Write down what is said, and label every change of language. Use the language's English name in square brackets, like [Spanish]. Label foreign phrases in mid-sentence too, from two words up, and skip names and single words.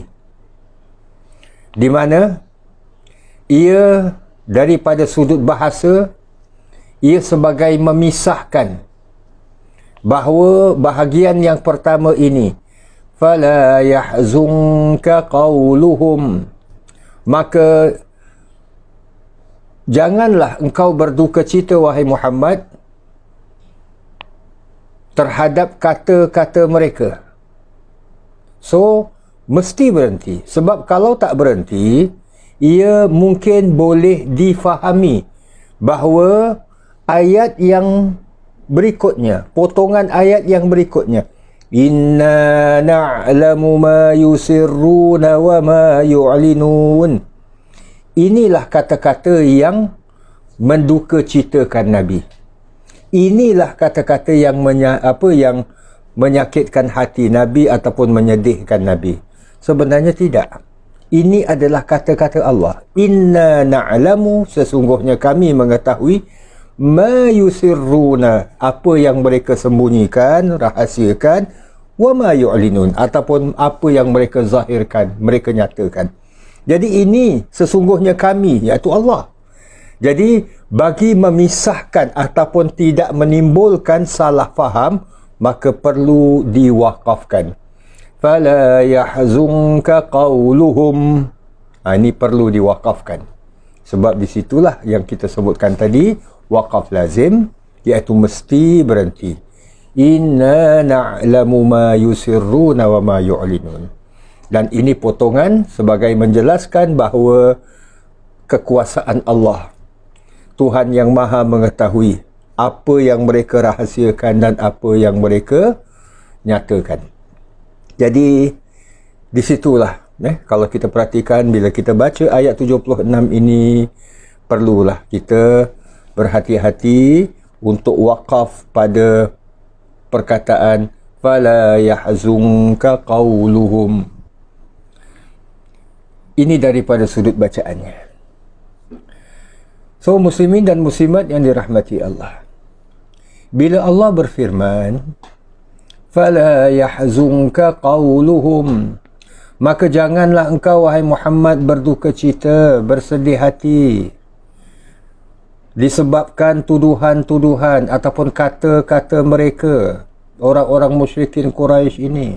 [Malay] Di mana ia daripada sudut bahasa, ia sebagai memisahkan bahawa bahagian yang pertama ini, [Arabic] فلا يحزنك قولهم, [Malay] maka janganlah engkau berduka cita, wahai Muhammad, terhadap kata-kata mereka. So, mesti berhenti. Sebab kalau tak berhenti, ia mungkin boleh difahami bahawa ayat yang berikutnya, potongan ayat yang berikutnya, [Arabic] إنا نعلم ما يسرون وما يعلنون, [Malay] inilah kata-kata yang menduka citakan Nabi. Inilah kata-kata yang menyakitkan hati Nabi ataupun menyedihkan Nabi. Sebenarnya tidak. Ini adalah kata-kata Allah. [Arabic] إنا نعلم, [Malay] sesungguhnya kami mengetahui, [Arabic] ما يسرون, [Malay] apa yang mereka sembunyikan, rahasiakan, [Arabic] وما يعلنون, [Malay] ataupun apa yang mereka zahirkan, mereka nyatakan. Jadi ini sesungguhnya kami, iaitu Allah. Jadi bagi memisahkan ataupun tidak menimbulkan salah faham, maka perlu diwakafkan. [Arabic] فلا يحزنك قولهم. [Malay] Ini perlu diwakafkan. Sebab disitulah yang kita sebutkan tadi, wakaf lazim, iaitu mesti berhenti. [Arabic] إنا نعلم ما يسرون وما يعلنون. [Malay] Dan ini potongan sebagai menjelaskan bahawa kekuasaan Allah, Tuhan yang maha mengetahui apa yang mereka rahasiakan dan apa yang mereka nyatakan. Jadi disitulah kalau kita perhatikan, bila kita baca ayat 76 ini, perlulah kita berhati-hati untuk wakaf pada perkataan [Arabic] فلا يحزنك قولهم. [Malay] Ini daripada sudut bacaannya. So, muslimin dan muslimat yang dirahmati Allah, bila Allah berfirman [Arabic] فلا يحزنك قولهم, [Malay] maka janganlah engkau, wahai Muhammad, berduka cita, bersedih hati disebabkan tuduhan-tuduhan ataupun kata-kata mereka, orang-orang musyrikin Quraisy ini.